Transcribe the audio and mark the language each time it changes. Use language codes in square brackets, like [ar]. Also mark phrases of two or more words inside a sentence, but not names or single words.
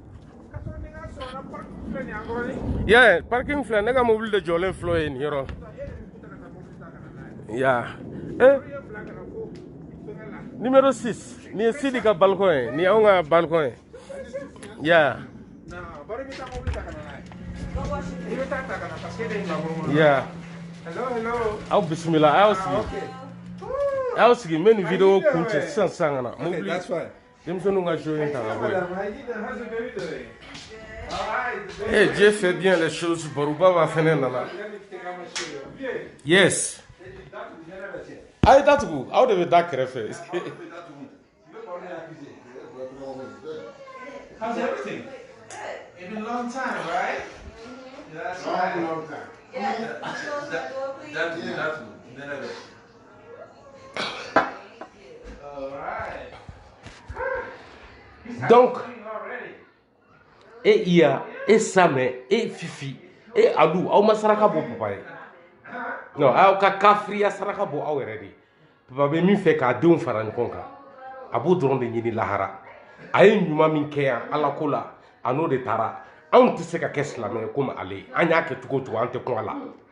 [bm] yeah parking filɛ ne ka mobile de jɔlen filɛ ye nin yɔrɔ ya numéro 6 nin ye Sidi ka balcon ye nin ye anw ka balcon ye ya ya aw bisimila aw sigi n bɛ nin video kun cɛ sisan sisan ka na mobile denmisɛnninw ka jɔ in ta ka bɔ yen [fr] Dieu fait bien les choses [bm] baruba b'a fɛnɛ nana yes a ye datugu aw de bɛ da kɛrɛfɛ [en] how's everything? It's been a long time, right? Yeah, that's right. Long time. Yeah, [bm] donc Iya Same Fifi Alu aw ma saraka bɔ papa ye non aw ka kafiriya saraka bɔ aw yɛrɛ de papa bɛ min fɛ k'a denw fara ɲɔgɔn kan a b'o dɔrɔn de ɲini lahara a ye ɲuman min kɛ yan ala ko la a n'o de taara anw tɛ se ka kɛ silamɛ ye komi ale an y'a kɛ cogo o cogo an tɛ kun a la